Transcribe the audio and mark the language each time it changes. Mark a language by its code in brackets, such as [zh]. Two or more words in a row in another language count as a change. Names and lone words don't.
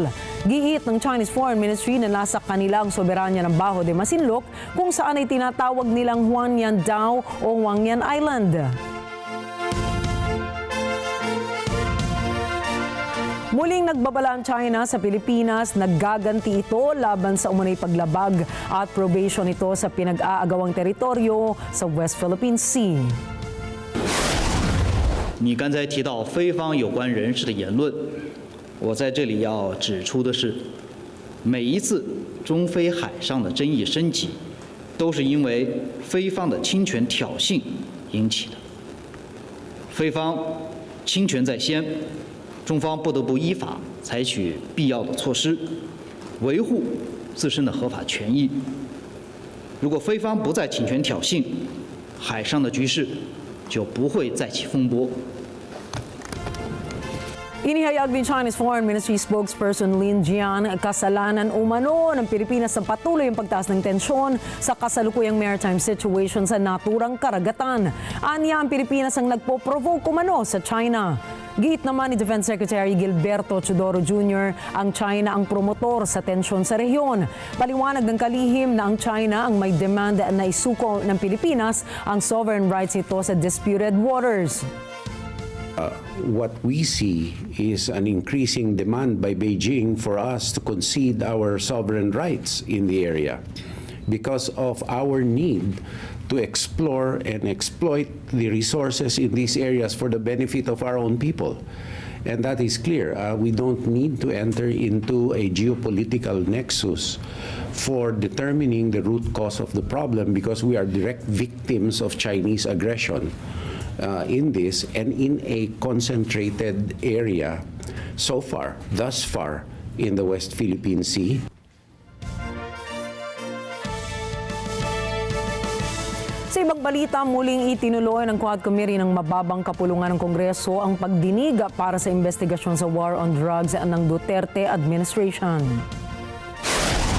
[tl] Giit ng Chinese Foreign Ministry na nasa kanila ang soberanya ng Bajo de Masinloc kung saan ay tinatawag nilang Huangyan Dao o Huangyan Island. Muling nagbabala ang China sa Pilipinas, naggaganti ito laban sa umunay paglabag at probation ito sa pinag-aagawang teritoryo sa West Philippine Sea. [zh] 你刚才提到非方有关人士的言论，我在这里要指出的是，每一次中非海上的争议升级，都是因为非方的侵权挑衅引起的。非方侵权在先。中方不得不依法采取必要的措施，维护自身的合法权益。如果非方不再侵权挑衅，海上的局势就不会再起风波。 [tl] Inihayag ni Chinese Foreign Ministry spokesperson Lin Jian, kasalanan umano ng Pilipinas sa patuloy ang pagtaas ng tensyon sa kasalukuyang [en] maritime situation [tl] sa naturang karagatan. Anya ang Pilipinas ang nagpo-provoke umano sa China. Giit naman ni [en] Defense Secretary [tl] Gilberto Teodoro Jr., ang China ang promotor sa tensyon sa rehiyon. Paliwanag ng kalihim na ang China ang may demand na isuko ng Pilipinas ang [en] sovereign rights [tl] nito sa [en] disputed waters. What we see is an increasing demand by Beijing for us to concede our sovereign rights in the area because of our need to explore and exploit the resources in these areas for the benefit of our own people. And that is clear. We don't need to enter into a geopolitical nexus for determining the root cause of the problem because we are direct victims of Chinese aggression. In this and in a concentrated area thus far in the West Philippine Sea. [tl] Sa ibang balita, muling itinuloy ng Quad Committee ng mababang kapulungan ng Kongreso ang pagdinig para sa investigasyon sa [en] war on drugs [tl] ng Duterte administration.